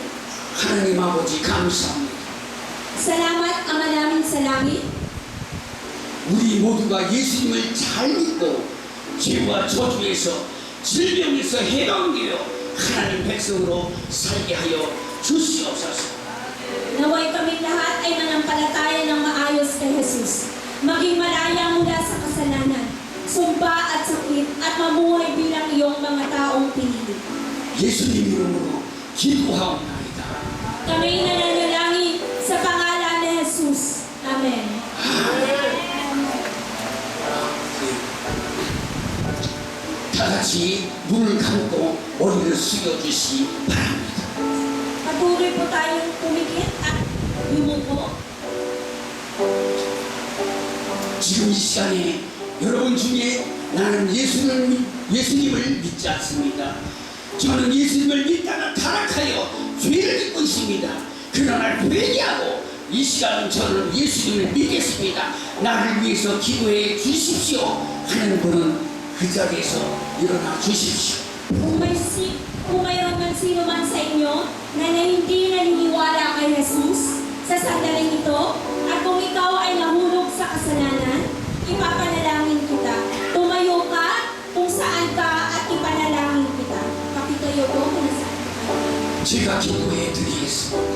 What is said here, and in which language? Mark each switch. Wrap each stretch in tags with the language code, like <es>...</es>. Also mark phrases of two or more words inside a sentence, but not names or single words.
<ko>하나님 아버지 감사합니다.</ko> <tl>Salamat, Ama namin sa langit.</tl> <ko>우리 모두가 예수님을 잘 믿고 죄와 저주에서 질병에서 해방되어 하나님 백성으로 살게 하여 주시옵소서.</ko> <tl>Naway kaming lahat ay manampalataya ng maayos kay Jesus. Maging malaya mula sa kasalanan, sumpa at sakit at mamuhay bilang iyong mga taong pinili.</tl> <ko>예수님 이름으로 기도하옵나이다.</ko> <tl>Kami nananalangin sa pangalan ni Jesus. Amen.</tl> <ko>다 같이 눈을 감고 머리를 숙여주시 바랍니다.</ko> <tl>Patuloy po tayong pumikit at yumuko. 지금 이 시간에 여러분 중에 나는 예수님을 믿지 않습니다. 저는 예수님을 믿다가 타락하여 죄를 짓고 있습니다. 그러나 회개하고 이 시간은 저는 예수님을 믿겠습니다. 나를 위해서 기도해 주십시오 하는 분은 그 자리에서 일어나 주십시오. Kung mayroon man sino man sa inyo na hindi naniniwala kay Jesus sa sandaling ito, at kung ikaw ay nahulog sa kasalanan, ipapanalangin kita. Tumayo ka kung saan ka at ipanalangin kita. Kapitayo ko kung nasaan ka.</tl> <ko>제가 기도해 드리겠습니다.</ko>